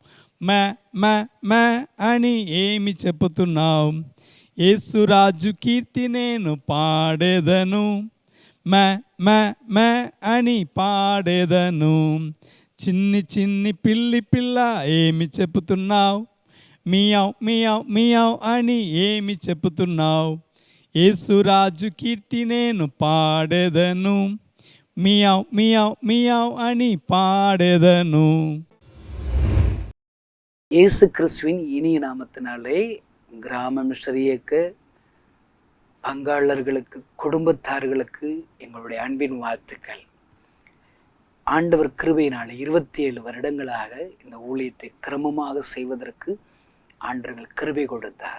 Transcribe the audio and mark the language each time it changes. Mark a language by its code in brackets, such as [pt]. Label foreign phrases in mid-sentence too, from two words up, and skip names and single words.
[te] అని ఏమి చెప్పుతున్నావు, యేసురాజు కీర్తి నేను పాడెదను, అని పాడెదను, చిన్ని చిన్ని పిల్లి పిల్ల ఏమి చెప్పుతున్నావు, మియావ్ మియావ్ మియావ్ అని ఏమి చెప్పుతున్నావు, యేసురాజు కీర్తి నేను పాడెదను, మియావ్ మియావ్ మియావ్ అని పాడెదను. [ta] இயேசு கிறிஸ்துவின் இனிய நாமத்தினாலே கிராம மிஷனரி இயக்க பங்காளர்களுக்கு, குடும்பத்தார்களுக்கு எங்களுடைய அன்பின் வாழ்த்துக்கள். ஆண்டவர் கிருபையினாலே 27 வருடங்களாக இந்த ஊழியத்தை கிரமமாக செய்வதற்கு ஆண்டவர்கள் கிருபை கொடுத்தார்.